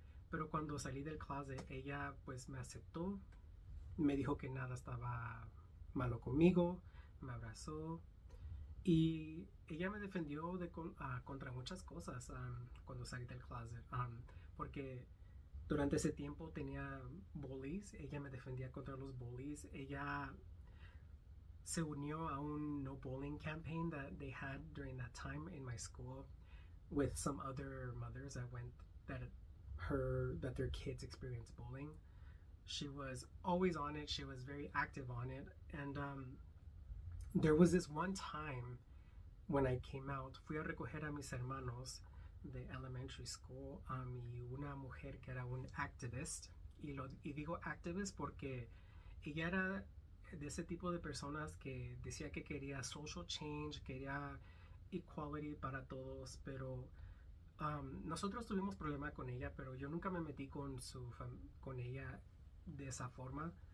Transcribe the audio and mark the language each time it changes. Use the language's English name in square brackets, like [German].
[Spanish] Pero cuando salí del closet, ella pues me aceptó, me dijo que nada estaba malo conmigo, me abrazó. Y ella me defendió contra muchas cosas cuando salí del closet, porque durante ese tiempo tenía bullies. Ella me defendía contra los bullies. Ella se unió a un [English] no bullying campaign that they had during that time in my school with some other mothers that their kids experienced bullying. She was always on it. She was very active on it. And there was this one time when I came out, [Spanish] fui a recoger a mis hermanos de elementary school, y una mujer que era un activist, y digo activist porque ella era de ese tipo de personas que decía que quería social change, quería equality para todos, pero nosotros tuvimos problema con ella, pero yo nunca me metí con ella de esa forma.